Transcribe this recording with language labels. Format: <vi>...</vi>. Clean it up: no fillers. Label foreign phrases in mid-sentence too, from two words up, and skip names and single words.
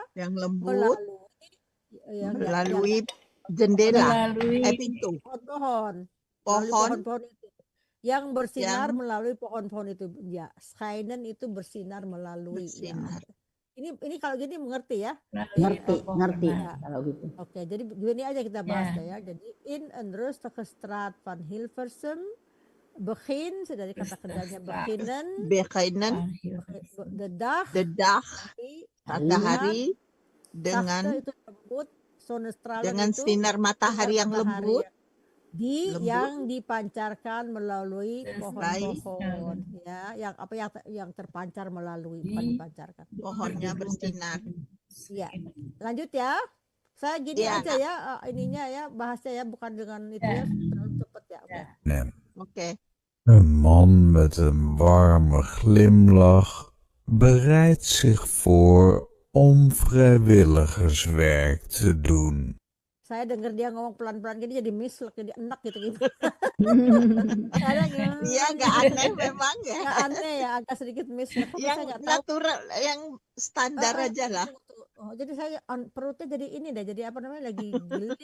<id>Yang lembut. Melalui jendela, pintu. Pohon itu yang bersinar melalui pohon-pohon itu ya. Schijnen itu bersinar melalui. Ya. Ini kalau gini mengerti ya? Ngerti kalau gitu. Oke, jadi gini aja kita bahas ya.</id> <nl>Jadi in een rustige straat van Hilversum begin</nl> <id>dari kata kerjanya</id> <nl>beginnen. De dag</nl> <id>matahari dengan itu lembut, dengan sinar matahari yang lembut. Yang dipancarkan melalui pohon-pohon ya, yang terpancar melalui, bukan dipancarkan, pohonnya bersinar ya. Lanjut ya, saya gini aja ya, ininya ya, bahasnya ya, bukan dengan itu ya, terlalu cepat ya. Oke.</id> <nl>Een man met een warme glimlach bereidt zich voor om vrijwilligerswerk te doen.</nl> <id>Saya dengar dia ngomong pelan-pelan gini jadi mislek, jadi enak gitu. Iya, nggak aneh memang ya. Nggak aneh ya, agak sedikit mislek. Yang natural, yang standar aja lah. Jadi saya perutnya jadi ini deh, jadi apa namanya, lagi giling.</id>